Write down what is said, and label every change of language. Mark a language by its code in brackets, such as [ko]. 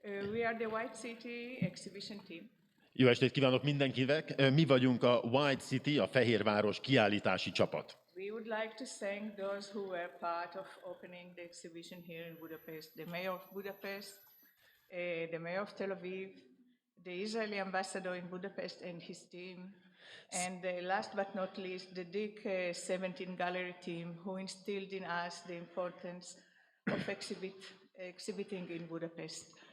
[en] We are the White City exhibition team. [hu] Jó estét kívánok mindenkinek! Mi vagyunk a White City, a Fehér Város kiállítási csapat. [en] We would like to thank those who were part of opening the exhibition here in Budapest, the mayor of Budapest, the mayor of Tel-AVIV, the Israeli ambassador in Budapest and his team, and last but not least, the Deák17 Gallery team, who instilled in us the importance of exhibiting in Budapest.